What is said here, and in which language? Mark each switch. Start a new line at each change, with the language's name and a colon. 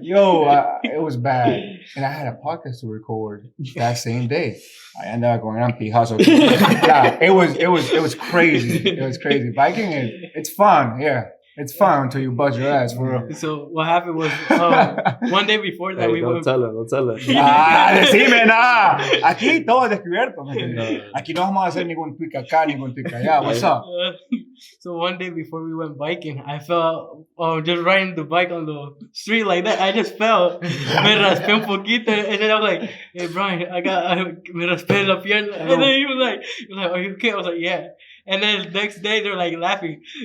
English: Yo, it was bad, and I had a podcast to record that same day. I ended up going on Pijazo. Yeah, it was crazy. It was crazy. Biking it's fun. Yeah, it's fun until you bust your ass, for real. So what happened was one day before that Hey, we don't went. tell him.
Spanish: Decime nada. Aquí todo es descubierto. Aquí no vamos a hacer ningún tweak acá, ningún tweak allá.
English: What's up? So one day before we went biking, I fell just riding the bike on the street like that. I just fell.
Spanish: Me raspé un poquito,
English: and then I was like, "Hey
Spanish: Brian, me raspé la pierna."
English: And then he was like, "Are you okay?" I was like, "Yeah." And then the next day they're like laughing.